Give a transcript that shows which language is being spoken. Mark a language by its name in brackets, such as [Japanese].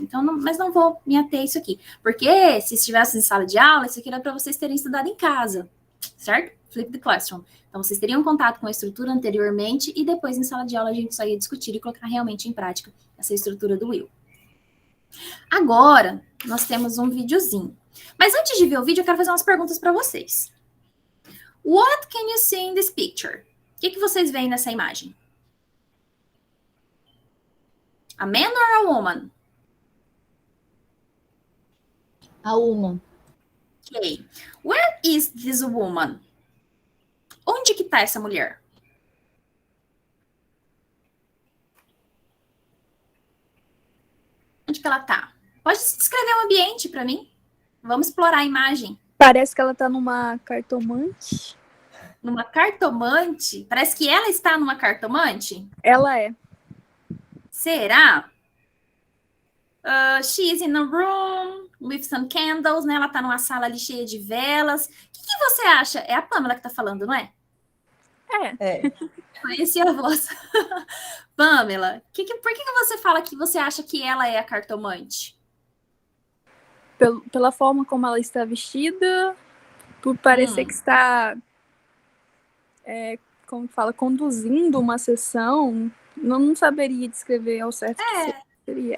[Portuguese] Então, mas não vou me ater a isso aqui. Porque se estivesse em sala de aula, isso aqui era para vocês terem estudado em casa, certo? [English] Flip the classroom. [Portuguese] Então, vocês teriam contato com a estrutura anteriormente e depois, em sala de aula, a gente só ia discutir e colocar realmente em prática essa estrutura do will. Agora, nós temos um videozinho. Mas antes de ver o vídeo, eu quero fazer umas perguntas para vocês. [English] What can you see in this picture? [Portuguese] O que vocês veem nessa imagem? [English] A man or a woman? A woman. Okay. Where is this woman? [Portuguese] Onde que tá essa mulher? Onde que ela tá? Pode descrever o ambiente para mim? Vamos explorar a imagem. Parece que ela tá numa cartomante. Numa cartomante? Parece que ela está numa cartomante? Ela é. Será? [English] She's in a room with some candles, né? [Portuguese] Ela tá numa sala ali cheia de velas. O que você acha? É a Pamela que tá falando, não é? É. Conheci a voz. Pamela, por que você fala que você acha que ela é a cartomante? Pela forma como ela está vestida, por parecer que está, como fala, conduzindo uma sessão, não saberia descrever ao certo o que seria.